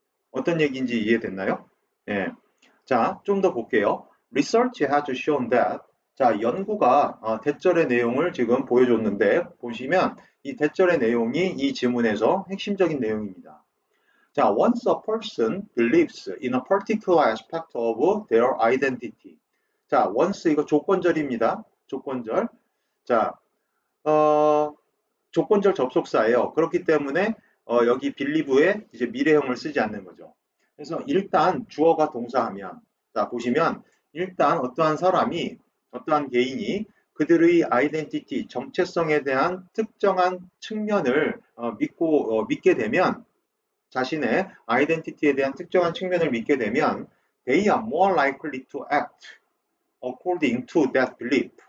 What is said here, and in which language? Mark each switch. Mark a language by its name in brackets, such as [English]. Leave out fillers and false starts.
[Korean] 어떤 얘기인지 이해됐나요? 예. 자, 좀 더 볼게요. [English] Research has shown that [Korean] 자, 연구가 대절의 내용을 지금 보여줬는데 보시면 이 대절의 내용이 이 지문에서 핵심적인 내용입니다. [English] 자, once a person believes in a particular aspect of their identity. [Korean] 자, once 이거 조건절입니다. 조건절. 자, 어, 조건절 접속사예요. 그렇기 때문에 여기 believe에 이제 미래형을 쓰지 않는 거죠. 그래서 일단 주어가 동사하면 자 보시면 일단 어떠한 사람이 어떠한 개인이 그들의 아이덴티티 정체성에 대한 특정한 측면을 믿게 되면 자신의 아이덴티티에 대한 특정한 측면을 믿게 되면 [English] they are more likely to act according to that belief.